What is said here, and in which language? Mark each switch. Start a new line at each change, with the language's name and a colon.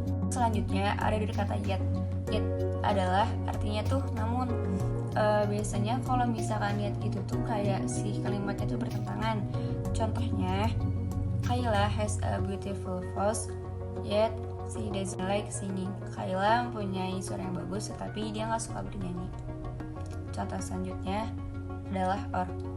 Indonesian: Selanjutnya ada dari kata yet. Yet adalah artinya tuh namun. Biasanya kalau misalkan yet itu tuh kayak si kalimatnya tuh bertentangan. Contohnya,
English: Kayla has a beautiful voice yet she doesn't like singing.
Indonesian: Kayla mempunyai suara yang bagus tetapi dia nggak suka bernyanyi. Contoh selanjutnya adalah or.